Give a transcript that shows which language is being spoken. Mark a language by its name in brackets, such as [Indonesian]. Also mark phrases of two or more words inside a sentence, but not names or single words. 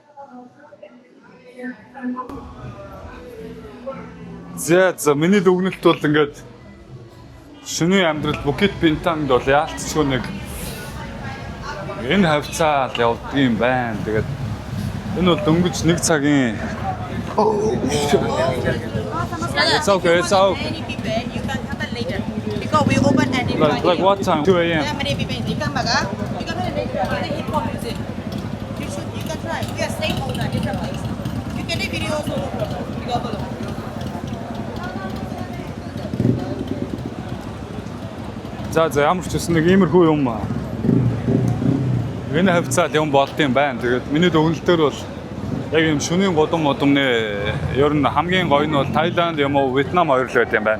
[Mongolian] За миний дүгнэлт бол ингээд шөнийн амьдрал Букет Бинтангд бол яалтчгүй нэг энэ хавцаа л явдаг юм байна. Тэгээд энэ бол дөнгөж 1 цагийн [English] It's okay. Many people, you can come back later. Because we open at Like what time? 2 a.m. Yeah, many people, you come back, you come back later. The hip hop music. You can try. We are stakeholder, different place. You can take videos also. You go follow. [Mongolian] За ямар ч үсэн нэг иймэрхүү юм. Энэ хавцаад юм болд юм байна. Тэгээд миний дүгнэлтээр бол яг юм шөнийн годом модомны ер нь хамгийн гоё нь бол Тайланд юм уу Вьетнам хоёр л байт юм байна.